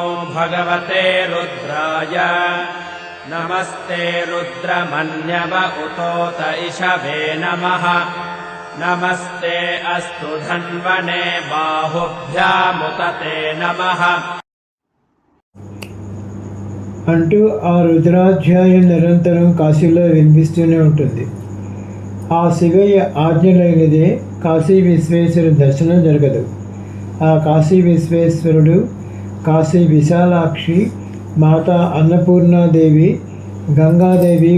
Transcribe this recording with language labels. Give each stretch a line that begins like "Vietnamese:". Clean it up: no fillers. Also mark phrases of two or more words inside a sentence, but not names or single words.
Sanskrit: भगवते रुद्राय नमस्ते रुद्रमन्यव उतोत इषवे नमः नमस्ते अस्तु धन्वने बाहुभ्यामुतते नमः
Telugu: అంటూ ఆ రుద్రాధ్యాయం నిరంతరం కాశీలో వినిపిస్తూనే ఉంటుంది. ఆ శివయ్య ఆజ్ఞ లేనిదే కాశీ విశ్వేశ్వర దర్శనం జరగదు. ఆ కాశీ విశ్వేశ్వరుడు కాశీ విశాలాక్షి, మాతా అన్నపూర్ణాదేవి, గంగాదేవి